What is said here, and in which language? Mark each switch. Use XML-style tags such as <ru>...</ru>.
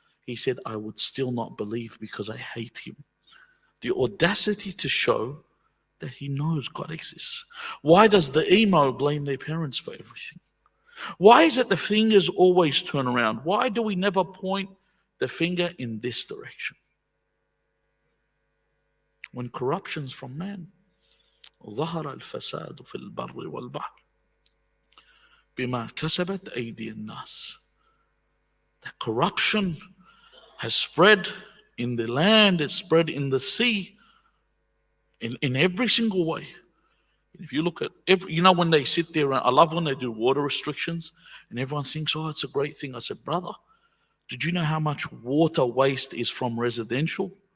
<en>He said, I would still not believe because I hate him. The audacity to show that he knows God exists. Why does the emo blame their parents for everything? Why is it the fingers always turn around? Why do we never point the finger in this direction? When corruption's from man,</en> <ar>ظهر الفساد في البر والبحر بما كسبت أيدي الناس.</ar> <en>The corruption has spread in the land, it's spread in the sea, in every single way. If you look at when they sit there, I love when they do water restrictions and everyone thinks, oh, it's a great thing. I said, brother, did you know how much water waste is from residential?</en>